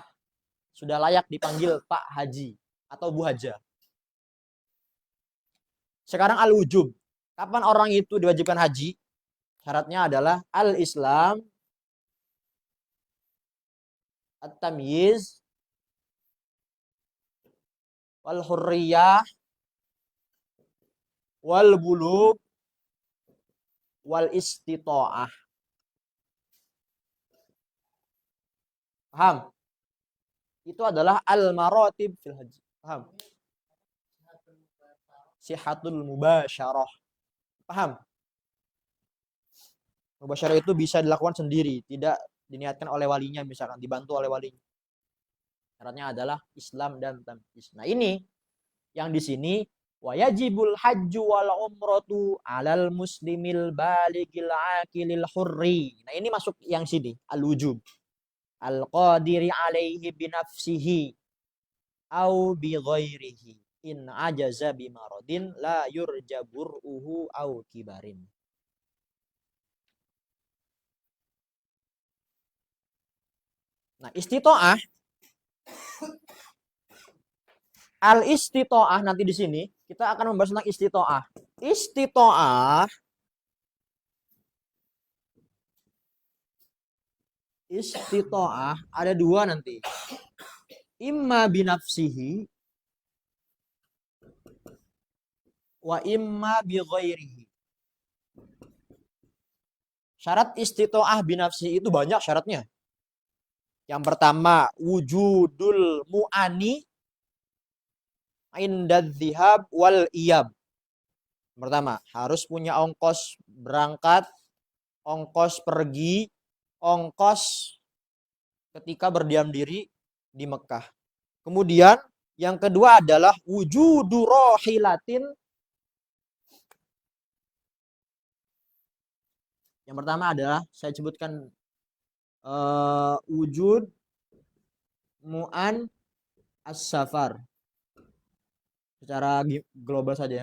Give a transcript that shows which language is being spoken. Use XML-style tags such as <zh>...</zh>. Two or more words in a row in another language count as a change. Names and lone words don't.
<id>Sudah layak dipanggil Pak Haji atau Bu Haja. Sekarang al-wujub. Kapan orang itu diwajibkan haji? Syaratnya adalah</id> <ar>الإسلام، التمييز, والحرية والبلوغ والاستطاعة.</ar> <id>Paham? Itu adalah</id> <ar>المراتب في الحج.</ar> <id>Paham?</id> <ar>صحة المباشرة.</ar> <id>Paham? Mubasyarah itu bisa dilakukan sendiri, tidak diniatkan oleh walinya, misalkan dibantu oleh walinya. Syaratnya adalah Islam dan tamyiz.</id> <ar>Nah, ini yang di sini واجب الحج والعمرة على المسلم البالغ العاقل الحر.</ar> <id>Nah, ini masuk yang sini, al-wujub.</id> <ar>القادر عليه بنفسه أو بغيره إن عجز بمرض لا يرجى برؤه أو كبر.</ar> <id>Nah, istitoah al-istitoah nanti di sini kita akan membahas tentang istitoah. Istitoah ada dua nanti.</id> <ar>إما بنفسه وإما بغيره.</ar> <id>Syarat</id> <ar>استطاعة بنفسه</ar> <id>itu banyak syaratnya. Yang pertama,</id> <ar>وجود المؤن عند الذهاب والإياب.</ar> <id>Pertama, harus punya ongkos berangkat, ongkos pergi, ongkos ketika berdiam diri di Mekah. Kemudian yang kedua adalah</id> <ar>وجود راحلة.</ar> <id>Yang pertama adalah saya sebutkan</id> <ar>وجود مؤن السفر</ar> <id>secara global saja.</id>